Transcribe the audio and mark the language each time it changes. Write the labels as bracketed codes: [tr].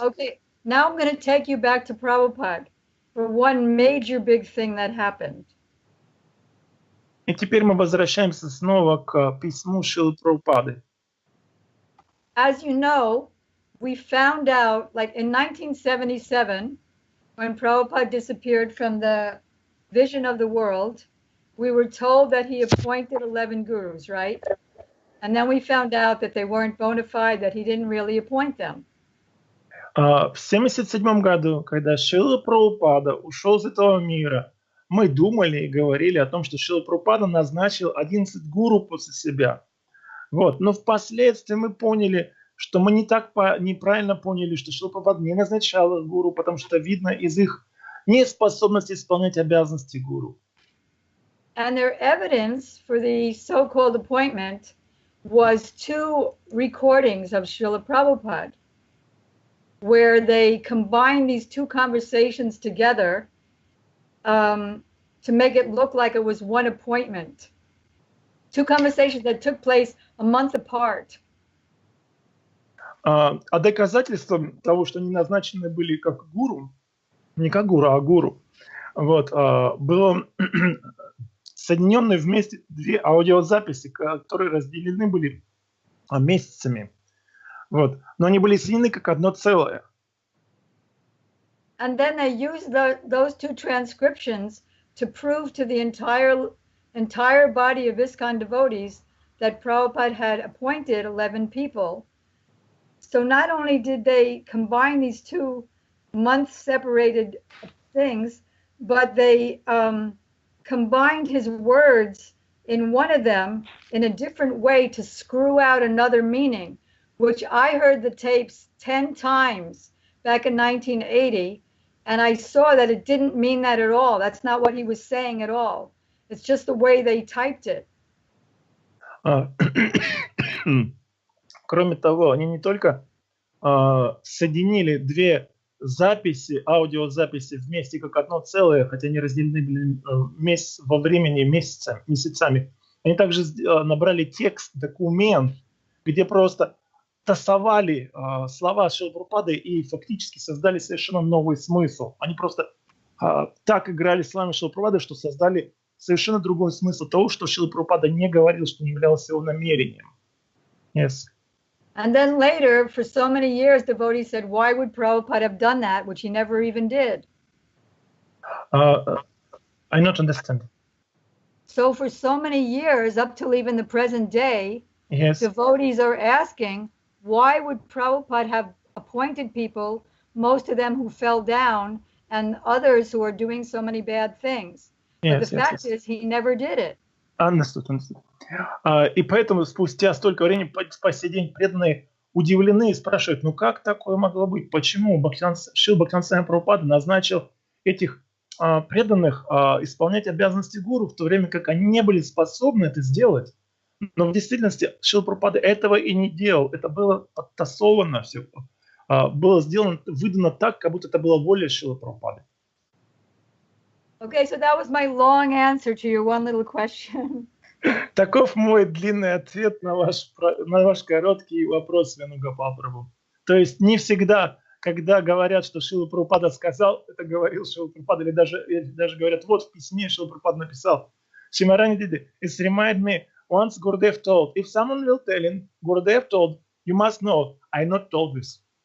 [en] Okay, now I'm going to take you back to Prabhupada for one major big thing that happened. [ru] И теперь мы возвращаемся снова к письму Шрилы Прабхупады. [en] As you know, we found out, like in 1977, when Prabhupada disappeared from the vision of the world, we were told that he appointed 11 gurus, right? And then we found out that they weren't bona fide, that he didn't really appoint them. [ru] В 1977 году, когда Шрила Прабхупада ушел из этого мира, мы думали и говорили о том, что Шрила Прабхупада назначил 11 гуру после себя. Вот. Но впоследствии мы поняли, что мы неправильно поняли, что Шрила Прабхупада не назначал гуру, потому что видно из их неспособности исполнять обязанности гуру. [en] And their evidence for the so-called appointment was two recordings of Srila Prabhupada, where they combined these two conversations together to make it look like it was one appointment. Two conversations that took place a month apart. [ru] А доказательством того, что они назначены были как гуру, не как гуру, а гуру, вот, было соединенные вместе две аудиозаписи, которые разделены были месяцами. Вот. Но они были соединены как одно целое. [en] And then they used those two transcriptions to prove to the entire body of ISKCON devotees that Prabhupada had appointed 11 people. So not only did they combine these two month-separated things, but they combined his words in one of them in a different way to screw out another meaning, which I heard the tapes 10 times back in 1980, and I saw that it didn't mean that at all. That's not what he was saying at all. It's just the way they typed it. [ru] Кроме того, они не только соединили две записи, аудиозаписи вместе как одно целое, хотя они разделены были во времени месяцами. Они также набрали текст, документ, где просто тасовали слова Шрилы Прабхупады и фактически создали совершенно новый смысл. Они просто так играли словами Шрилы Прабхупады, что создали совершенно другой смысл того, что Шрила Прабхупада не говорил, что не являлось его намерением. [en] Yes. And then later, for so many years, devotees said, why would Prabhupada have done that, which he never even did? I not understand. So for so many years, up till even the present day, Yes. devotees are asking, why would Prabhupada have appointed people, most of them who fell down, and others who are doing so many bad things? But Yes, the yes, fact yes. is, he never did it. Understood. [ru] И поэтому спустя столько времени по сей день преданные удивлены и спрашивают, ну как такое могло быть? Почему Шрила Бхактивинода Прабхупада назначил этих преданных исполнять обязанности гуру, в то время как они не были способны это сделать? Но в действительности Шрила Прабхупада этого и не делал. Это было подтасовано все. Было сделано, выдано так, как будто это была воля Шрилы Прабхупады. [en] Okay, so that was my long answer to your one little question. [ru] Таков мой длинный ответ на ваш короткий вопрос, Венугопал Прабху. То есть не всегда, когда говорят, что Шрила Прабхупада сказал, это говорил Шрила Прабхупада, или даже говорят, вот в письме Шрила Прабхупада написал, Шьямарани [en] did it remind me, once Gurudev told, if someone will tell him, Gurudev told, you must know, I not told this.